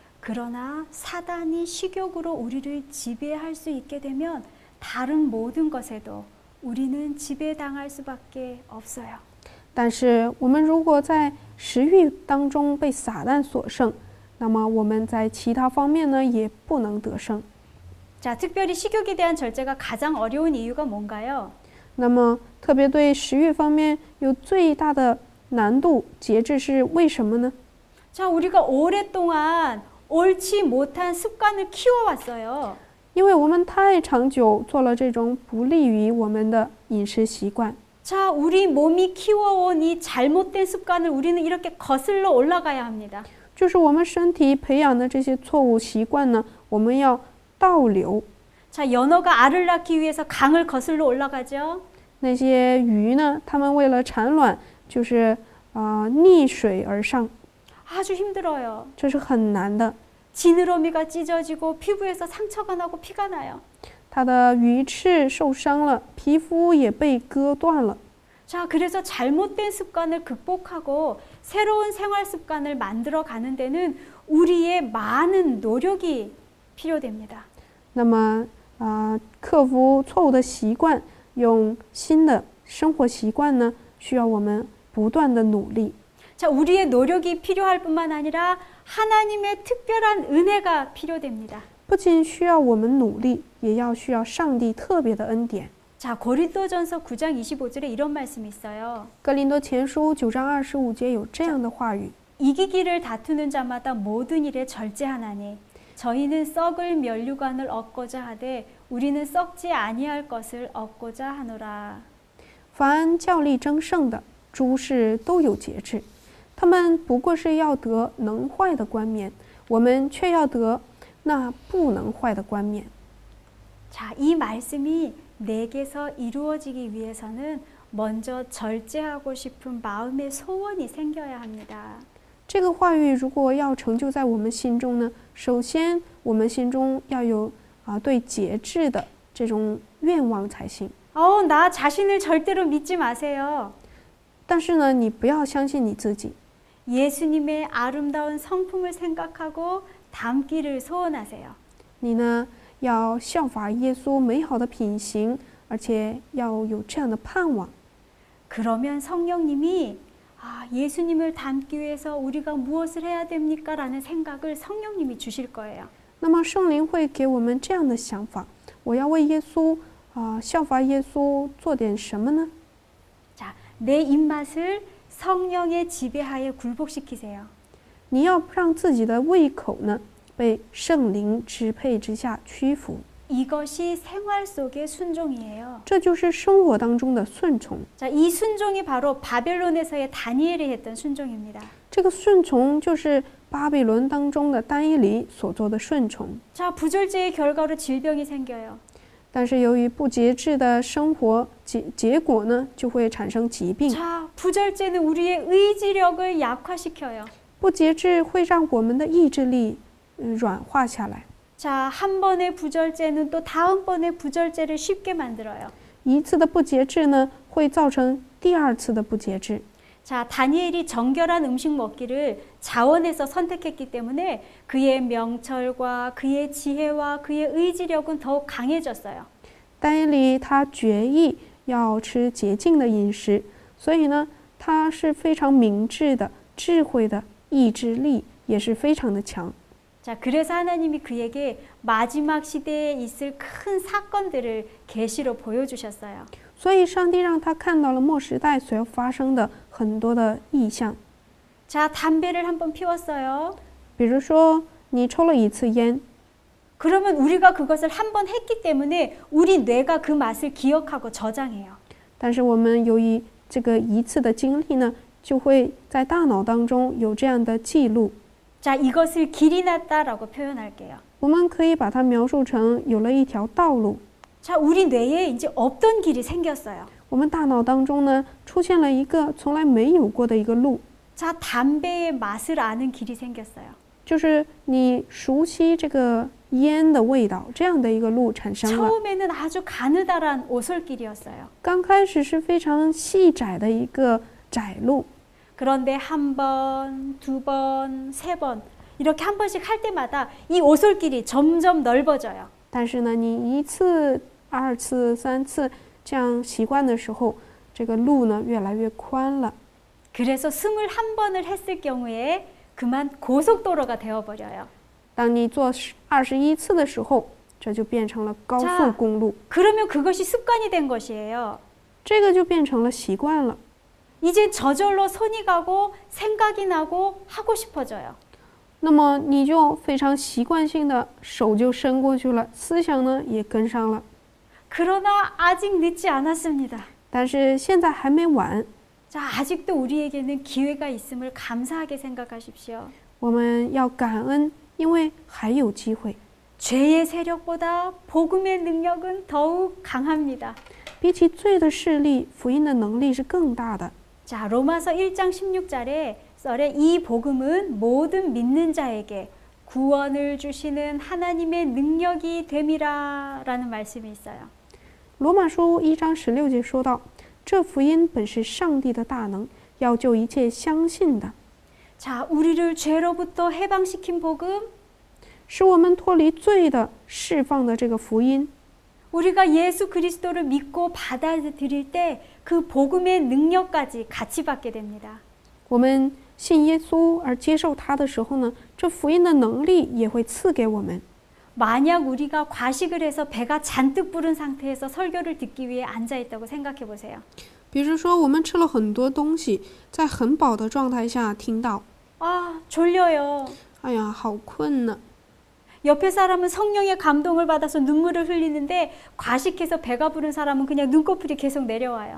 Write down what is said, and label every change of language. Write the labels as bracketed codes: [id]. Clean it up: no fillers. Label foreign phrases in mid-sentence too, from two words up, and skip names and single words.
[ko] 그러나 사단이 식욕으로 우리를 지배할 수 있게 되면 다른 모든 것에도 우리는 지배당할 수밖에 없어요. [zh] 但是我们如果在食欲当中被撒旦所胜，那么我们在其他方面呢，也不能得胜。 [ko] 자, 특별히 식욕에 대한 절제가 가장 어려운 이유가 뭔가요? [zh] 那么特别对食欲方面有最大的难度，节制是为什么呢？ [ko] 자, 우리가 오랫동안 옳지 못한 습관을 키워왔어요. [zh] 因为我们太长久做了这种不利于我们的饮食习惯。 [ko] 자, 우리 몸이 키워온 이 잘못된 습관을 우리는 이렇게 거슬러 올라가야 합니다. [zh] 就是我们身体培养的这些错误习惯呢，我们要倒流。 [ko] 자, 연어가 알을 낳기 위해서 강을 거슬러 올라가죠. [zh] 那些鱼呢，它们为了产卵，就是逆水而上， [ko] 아주 힘들어요. [zh] 这是很难的。 [ko] 지느러미가 찢어지고 피부에서 상처가 나고 피가 나요. [zh] 它的鱼翅受伤了，皮肤也被割断了。 [ko] 자, 그래서 잘못된 습관을 극복하고 새로운 생활 습관을 만들어 가는 데는 우리의 많은 노력이 필요됩니다. [zh] 那么克服错误的习惯，用新的生活习惯呢，需要我们不断的努力。 [ko] 자, 우리의 노력이 필요할 뿐만 아니라 하나님의 특별한 은혜가 필요됩니다. [zh] 不仅需要我们努力，也要需要上帝特别的恩典。 [ko] 자, 고린도전서 9장 25절에 이런 말씀이 있어요. [zh] 哥林多前书9章25节有这样的话语： [ko] 이기기를 다투는 자마다 모든 일에 절제하나니 저희는 썩을 면류관을 얻고자 하되 우리는 썩지 아니할 것을 얻고자 하노라. [zh] 凡较力争胜的，诸事都有节制。他们不过是要得能坏的冠冕，我们却要得那不能坏的冠冕。 [ko] 자, 이 말씀이 내게서 이루어지기 위해서는 먼저 절제하고 싶은 마음의 소원이 생겨야 합니다. [zh] 这个话语如果要成就在我们心中呢，首先我们心中要有对节制的这种愿望才行。 [ko] 나 자신을 절대로 믿지 마세요. [zh] 但是呢，你不要相信你自己， [ko] 예수님의 아름다운 성품을 생각하고 닮기를 소원하세요. [zh] 你呢要效法耶稣美好的品行，而且要有这样的盼望。 [ko] 그러면 성령님이 예수님을 닮기 위해서 우리가 무엇을 해야 됩니까? 라는 생각을 성령님이 주실 거예요. [zh] 那么圣灵会给我们这样的想法：我要为耶稣效法耶稣做点什么呢？ [ko] 자, 내 입맛을 성령의 지배하에 굴복시키세요. [zh] 你要让自己的胃口呢被圣灵支配之下屈服， [ko] 이것이 생활 속의 순종이에요. [zh] 这就是生活当中的顺从。 [ko] 자, 이 순종이 바로 바벨론에서의 다니엘이 했던 순종입니다. [zh] 这个顺从就是巴比伦当中的但以理所做的顺从。 [ko] 자, 부절제의 결과로 질병이 생겨요. [zh] 但是由于不节制的生活，结果呢就会产生疾病。 [ko] 자, 부절제는 우리의 의지력을 약화시켜요. [zh] 不节制会让我们的意志力软化下来。 [ko] 자, 한 번의 부절제는 또 다음번의 부절제를 쉽게 만들어요. [zh] 一次的不节制呢，会造成第二次的不节制。 [ko] 자, 다니엘이 정결한 음식 먹기를 자원에서 선택했기 때문에 그의 명철과 그의 지혜와 그의 의지력은 더욱 강해졌어요. [zh] 但以理他决意要吃洁净的饮食，所以呢，他是非常明智的、智慧的，意志力也是非常的强。 [ko] 자, 그래서 하나님이 그에게 마지막 시대에 있을 큰 사건들을 계시로 보여주셨어요. [zh] 所以上帝让他看到了末时代所要发生的很多的异象。 [ko] 자, 담배를 한번 피웠어요. [zh] 比如说，你抽了一次烟， [ko] 그러면 우리가 그것을 한 번 했기 때문에 우리 뇌가 그 맛을 기억하고 저장해요. [zh] 但是我们由于这个一次的经历呢，就会在大脑当中有这样的记录。 [ko] 자, 이것을 길이 났다라고 표현할게요. [zh] 我们可以把它描述成有了一条道路。 [ko] 자, 우리 뇌에 이제 없던 길이 생겼어요. [zh] 我们大脑当中呢，出现了一个从来没有过的一个路， [ko] 자, 담배의 맛을 아는 길이 생겼어요. [zh] 就是你熟悉这个烟的味道，这样的一个路产生了。 [ko] 처음에는 아주 가느다란 오솔길이었어요. [zh] 刚开始是非常细窄的一个窄路， [ko] 그런데 한 번, 두 번, 세 번 이렇게 한 번씩 할 때마다 이 오솔길이 점점 넓어져요. [zh] 但是呢，你一次、二次、三次这样习惯的时候，这个路呢越来越宽了。 [ko] 그래서 21번을 했을 경우에 그만 고속도로가 되어버려요. [zh] 当你做21次的时候，这就变成了高速公路， [ko] 그러면 그것이 습관이 된 것이에요. [zh] 这个就变成了习惯了。 [ko] 이제 저절로 손이 가고 생각이 나고 하고 싶어져요. [zh] 那么你就非常习惯性的手就伸过去了，思想呢也跟上了。 [ko] 그러나 아직 늦지 않았습니다. [zh] 但是现在还没晚， [ko] 자, 아직도 우리에게는 기회가 있음을 감사하게 생각하십시오. [zh] 我们要感恩，因为还有机会。 [ko] 죄의 세력보다 복음의 능력은 더욱 강합니다. [zh] 比起罪的势力，福音的能力是更大的。 [ko] 자, 로마서 1장 16절에 이 복음은 모든 믿는 자에게 구원을 주시는 하나님의 능력이 됨이라라는 말씀이 있어요. [zh] 罗马书1章16节说到，这福音本是上帝的大能，要救一切相信的。 [ko] 자, 우리를 죄로부터 해방시킨 복음, [zh] 使我们脱离罪的、释放的这个福音， [ko] 우리가 예수 그리스도를 믿고 받아들일 때 그 복음의 능력까지 같이 받게 됩니다. [zh] 我们信耶稣而接受他的时候呢，这福音的能力也会赐给我们。 [ko] 만약 우리가 과식을 해서 배가 잔뜩 부른 상태에서 설교를 듣기 위해 앉아 있다고 생각해 보세요. [zh] 比如说，我们吃了很多东西，在很饱的状态下听到， [ko] 아, 졸려요. [zh] 哎呀，好困呢。 [ko] 옆에 사람은 성령의 감동을 받아서 눈물을 흘리는데 과식해서 배가 부른 사람은 그냥 눈꺼풀이 계속 내려와요.